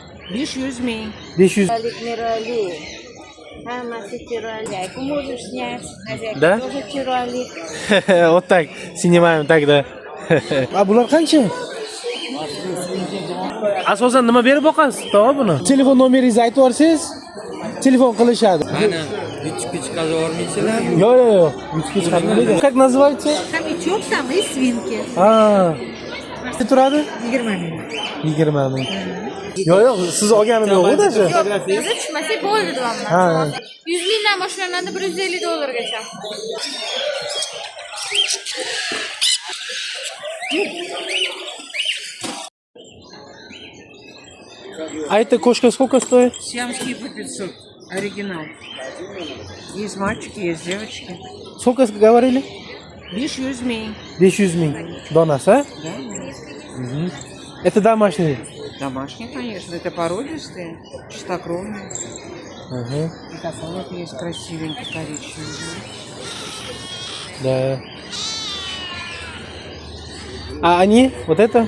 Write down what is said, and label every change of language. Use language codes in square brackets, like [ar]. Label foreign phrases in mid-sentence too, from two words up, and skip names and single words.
[uz] 500 ming. 500. Мирали. Hammasi chiroyli. [ru] Можешь снять. Хозяйка Да? [uz] тоже chiroyli. [ru] Вот так. Снимаем тогда. А [uz] bular qancha? Asosan nima berib boqasiz, tog'a buni? Telefon nomeringizni aytib yuborsangiz, telefon qilishadi. Mana bichki chiqarolmaysizlar. Yo'q. Bichki chiqarmaydi. [ru] Как называется? Хомячок там и свинки. [uz] Qancha turadi? 20 ming. 20 ming. Yo'q, siz olganim yo'q-ku даже. Biza tushmasak bo'ldi deyapman. Ha. 100 mingdan boshlanadi $150gacha. [ru] А эта кошка сколько стоит? Сиамские по 500. Оригинал. Есть мальчики, есть девочки. Сколько говорили? [uz] 500 ming. 500 ming. Donasi, [ru] а? Да? Это домашний. Домашние, конечно. Это породистые, чистокровные. Ага. И такой вот есть красивенький коричневый. Да. А они? Вот это?